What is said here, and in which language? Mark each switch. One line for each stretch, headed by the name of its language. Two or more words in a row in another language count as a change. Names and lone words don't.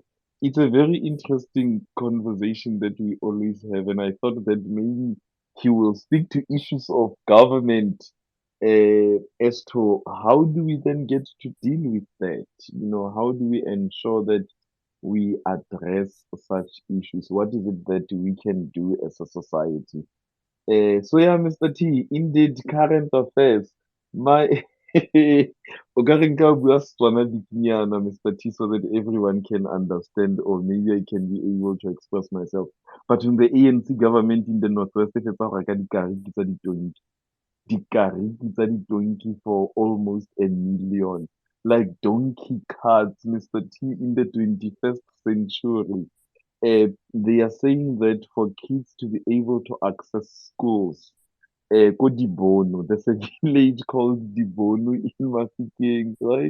English: It's a very interesting conversation that we always have, and I thought that maybe he will speak to issues of government as to how do we then get to deal with that? How do we ensure that we address such issues? What is it that we can do as a society? So yeah, Mr. T, indeed, current affairs.
Tswana: My o ka re nka bua Setswana bikinyana,
English: Mr. T, so that everyone can understand, or maybe I can be able to express myself. But in the ANC government in the Northwest,
Tswana: e fetsa go reka dikariki tsa ditonki. Dikariki tsa ditonki
English: for almost a million. Like donkey carts, Mr. T, in the 21st century. They are saying that for kids to be able to access schools, ko Dibono, there's a village called Dibono in Mafikeng, right?